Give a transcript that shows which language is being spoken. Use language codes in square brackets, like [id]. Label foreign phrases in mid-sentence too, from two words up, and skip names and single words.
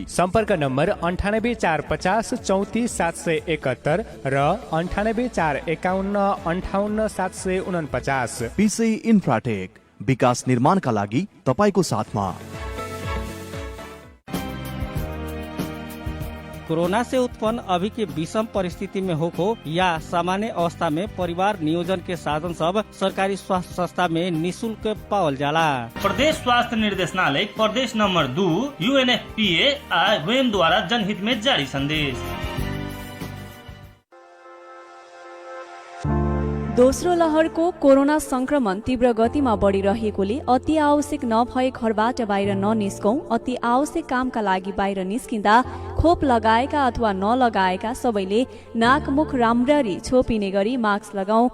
[ne] सम्पर्क नम्बर 9845 34 771 र 9845 58 749। पीसी इन्फ्राटेक, विकास निर्माणका लागि तपाईको साथमा। [bho] कोरोना से उत्पन्न अभी के विषम परिस्थिति में हो या सामान्य अवस्था में परिवार नियोजन के साधन सब सरकारी स्वास्थ्य संस्था में निःशुल्क पावल जाला। प्रदेश स्वास्थ्य निर्देशनालय प्रदेश नंबर 2 UNFPA वेम द्वारा जनहित में जारी संदेश। [ne] दोस्रो लहरको कोरोना संक्रमण तीव्र गतिमा बढ़िरहेकोले अति आवश्यक नभए घरबाट बाहिर ननिस्कौं। अति आवश्यक कामका लागि बाहिर निस्किँदा खोप लगाएका अथवा नलगाएका सबैले नाक मुख राम्ररी छोपिने गरी मास्क लगाऊ।